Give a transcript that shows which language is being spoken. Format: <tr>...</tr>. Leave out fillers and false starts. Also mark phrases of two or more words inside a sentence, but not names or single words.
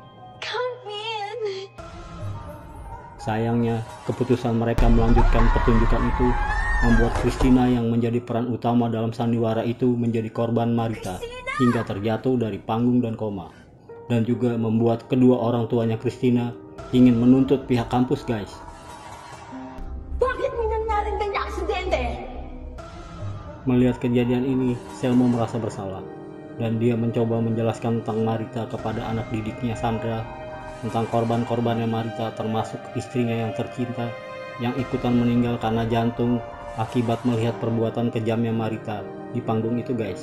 <id>Sayangnya, keputusan mereka melanjutkan pertunjukan itu membuat Christina yang menjadi peran utama dalam sandiwara itu menjadi korban Marita hingga terjatuh dari panggung dan koma, dan juga membuat kedua orang tuanya Christina ingin menuntut pihak kampus guys.</id> <tl>Bakit may nangyaring ganyan aksidente?</tl> <id>Melihat kejadian ini, Selmo merasa bersalah dan dia mencoba menjelaskan tentang Marita kepada anak didiknya Sandra, tentang korban-korbannya Marita termasuk istrinya yang tercinta yang ikutan meninggal karena jantung akibat melihat perbuatan kejamnya Marita di panggung itu guys.</id>